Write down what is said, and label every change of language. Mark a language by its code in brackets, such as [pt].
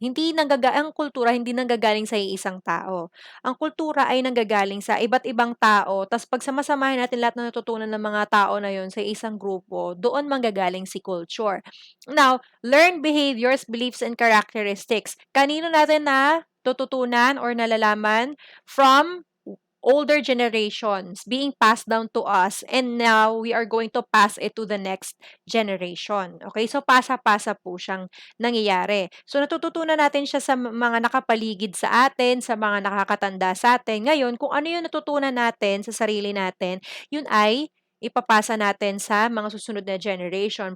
[tl] Ang kultura hindi nanggagaling sa iisang tao. Ang kultura ay nanggagaling sa iba't ibang tao, tas pag samasamahin natin lahat ng natutunan ng mga tao na yon sa isang grupo, doon manggagaling si culture. [en] Now, learned behaviors, beliefs, and characteristics. [tl] Kanino natin na tututunan or nalalaman? [en] From older generations being passed down to us, and now we are going to pass it to the next generation. [tl] Okay? So, pasa-pasa po siyang nangyayari. So, natututunan natin siya sa mga nakapaligid sa atin, sa mga nakakatanda sa atin. Ngayon, kung ano yung natutunan natin sa sarili natin, yun ay ipapasa natin sa mga susunod na generation.